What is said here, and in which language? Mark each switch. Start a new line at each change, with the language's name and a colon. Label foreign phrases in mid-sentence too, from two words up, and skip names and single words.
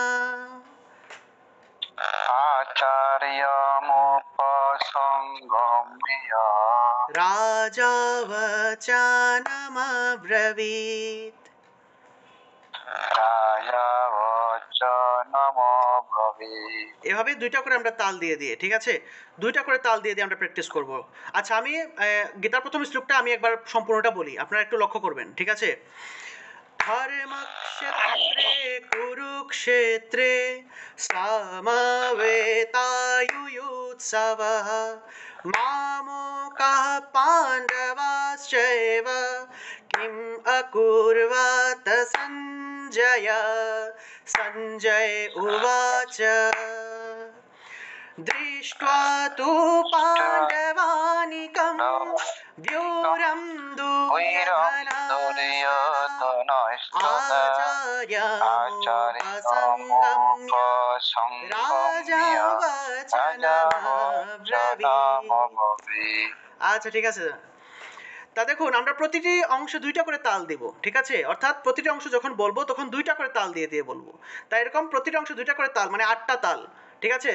Sanskrit: आचार्यमुपसंगम्य राजा वचनमब्रवीत्। राजा वचनमब्रवीत्।
Bangla: এভাবে দুইটা করে আমরা তাল দিয়ে দিয়ে, ঠিক আছে? দুইটা করে তাল দিয়ে দিয়ে আমরা প্র্যাকটিস করব। আচ্ছা, আমি গীতার প্রথম শ্লোকটা আমি একবার সম্পূর্ণটা বলি, আপনারা একটু লক্ষ্য করবেন, ঠিক আছে?
Sanskrit: ধর্মক্ষেত্রে কুরুক্ষেত্রে সমবেতায়ুৎসবः মামকাঃ পাণ্ডবাশ্চৈব কিম অকুর্বত সঞ্জয়। সঞ্জয় উবাচ দৃष्ट्वा तु पाण्डवानीकं व्यूरं दुर्योधनस्तदा आचार्यमुपसङ्गम्य রাজা বচনমব্রবীৎ।
Bangla: আচ্ছা, ঠিক আছে। তা দেখুন, আমরা প্রতিটি অংশ দুইটা করে তাল দিব, ঠিক আছে? অর্থাৎ প্রতিটি অংশ যখন বলবো তখন দুইটা করে তাল দিয়ে দিয়ে বলবো। তাই এরকম প্রতিটি অংশ দুইটা করে তাল, মানে 8টা তাল, ঠিক আছে?